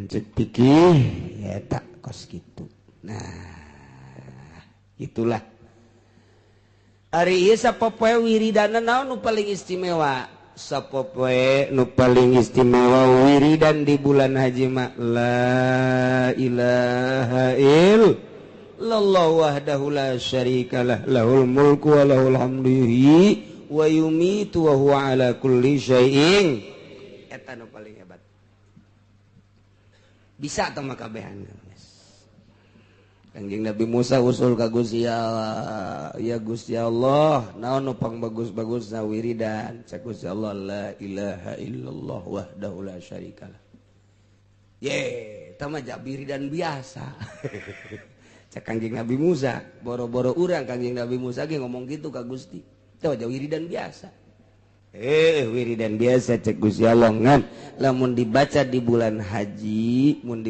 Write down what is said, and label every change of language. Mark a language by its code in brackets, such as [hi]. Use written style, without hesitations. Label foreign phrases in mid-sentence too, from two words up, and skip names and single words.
[su] cek pikih eta kos kitu nah itulah ari ieu sapopoe wiridana naon nu paling istimewa sapopoe nu paling istimewa wiridan di bulan haji mah [ar] لا إله إلا الله وحده لا شريك له له الملك وله الحمد ويميت وهو على كل شيء [su] eta nu paling hebat bisa tah mah kabehan Kanjeng Nabi Musa usul ka Gusti Allah ya Gusti Allah naon nu pang bagus-bagusna wiridan cak Gusti Allah [ar] لا إله إلا الله وحده لا شريك له [su] ye eta mah wiridan biasa cak Kanjeng Nabi Musa boro-boro urang Kanjeng Nabi Musa ge ngomong gitu ka Gusti teh wiridan biasa wiridan biasa cek Gusti Allah ngan lamun dibaca di bulan haji